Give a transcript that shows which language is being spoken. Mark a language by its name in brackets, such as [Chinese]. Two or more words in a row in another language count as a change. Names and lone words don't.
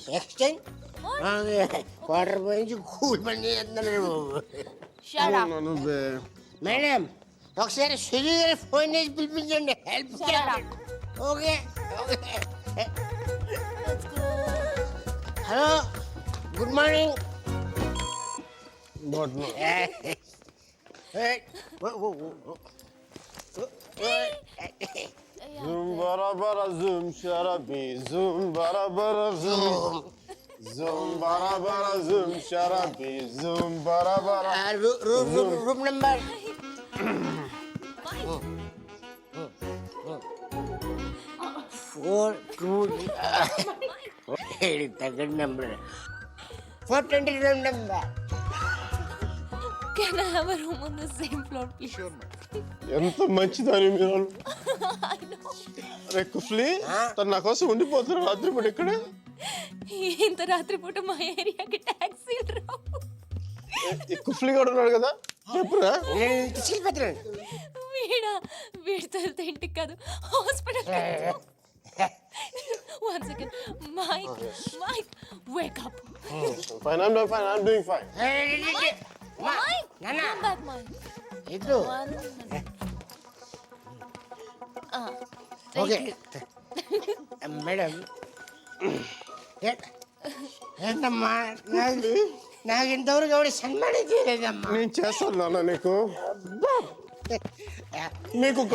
[English] exchange water [Telugu] పోయించి కూల్ పని చేస్తున్నాడు బాబు. నువ్వే మేడం ఒకసారి సుజీ గారి ఫోన్ చేసి పిలిపించండి హెల్ప్. [English] Okay okay. Hello good morning. Zoom bara bara zoom sharabi zoom bara bara zoom zoom bara bara zoom sharabi zoom bara bara room number four two తగ్గ number 420 room number. Can I have a room on the same floor, please? Sure, [Telugu] ఎంత మంచిదని మీరు. అరే కుఫ్లీ తను నా కోసం ఉండిపోతున్నారు రాత్రి పూట ఇక్కడ. ఇంత రాత్రి పూట మా ఏరియాకి టాక్సీలు రావు. కుఫ్లీ కూడా ఉన్నాడు కదా చెప్పురా. వీడితో వెళ్తే ఇంటికి కాదు హాస్పిటల్. [English] One second. Mike, wake up. Fine, I'm doing fine. Mike, come back, Mike. [Telugu] ఇటు ఓకే మేడం. ఏంటమ్మా నాకు ఇంతవరకు ఎవరు సన్మానం చేయలేదమ్మా. నేను చేస్తాను నాన్న నీకు నీకు కూడా